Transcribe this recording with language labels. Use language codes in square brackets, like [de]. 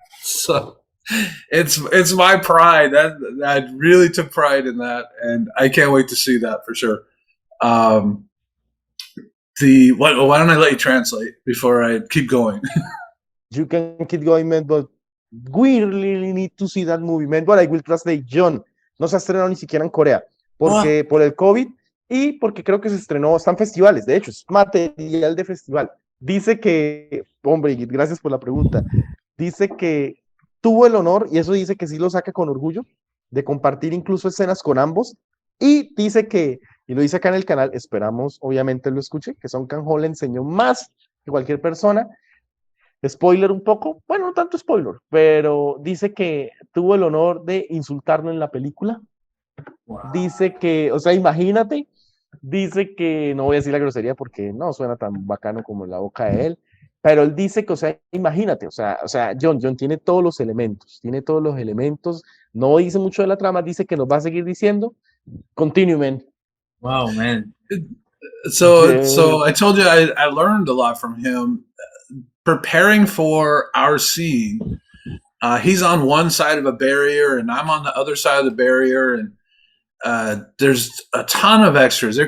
[en] So it's my pride that I really took pride in that, and I can't wait to see that for sure. Why don't I let you translate before I keep going? You can keep going, man, but we really need to see that movie, man. But I will translate. [es] Jhon no se ha estrenado ni siquiera en Corea porque por el COVID y porque creo que se estrenó, están festivales, de hecho, es material de festival. Dice que, hombre, gracias por la pregunta, dice que tuvo el honor, y eso dice que sí lo saca con orgullo, de compartir incluso escenas con ambos, y dice que, y lo dice acá en el canal, esperamos obviamente lo escuche, que Song Kang-ho le enseñó más que cualquier persona. Spoiler un poco, bueno, no tanto spoiler, pero dice que tuvo el honor de insultarlo en la película. [en] Wow. [es] Dice que, o sea, imagínate, dice que, no voy a decir la grosería porque no suena tan bacano como en la boca de él, pero él dice que, o sea, imagínate, o sea, Jhon tiene todos los elementos, no dice mucho de la trama, dice que nos va a seguir diciendo. [en] Continue, man. Wow, man. So I told you I learned a lot from him. Preparing for our scene, he's on one side of a barrier and I'm on the other side of the barrier, and there's a ton of extras.